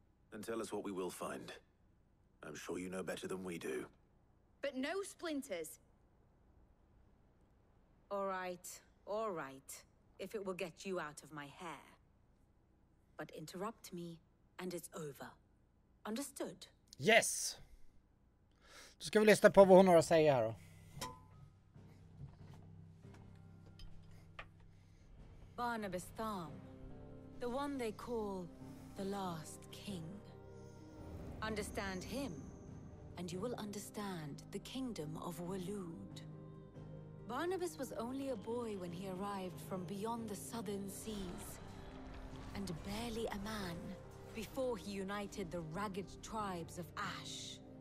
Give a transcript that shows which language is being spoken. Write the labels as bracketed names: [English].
[English] Then tell us what we will find. I'm sure you know better than we do. But no splinters. All right, if it will get you out of my hair. But interrupt me, and it's over. Understood? Yes. [Swedish] Då ska vi lyssna på vad hon har att säga här då. [English] Barnabas Tham, the one they call the last king. Understand him, and you will understand the kingdom of Waloed. Barnabas was only a boy when he arrived from beyond the southern seas, and barely a man before he united the ragged tribes of Ash.